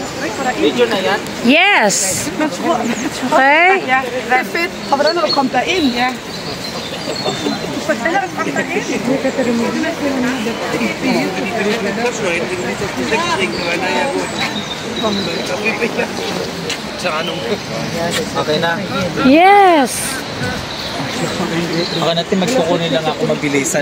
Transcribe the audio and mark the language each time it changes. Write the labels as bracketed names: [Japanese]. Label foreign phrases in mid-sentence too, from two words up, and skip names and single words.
[Filipino] Video na yan? [English] Yes. Okay. [Swedish] Ja, det är fint. Har vi den när du kom där in? Ja. [Filipino] Okay na. [English] Yes. [Filipino] Baka natin magkukunin lang ako mabilisan.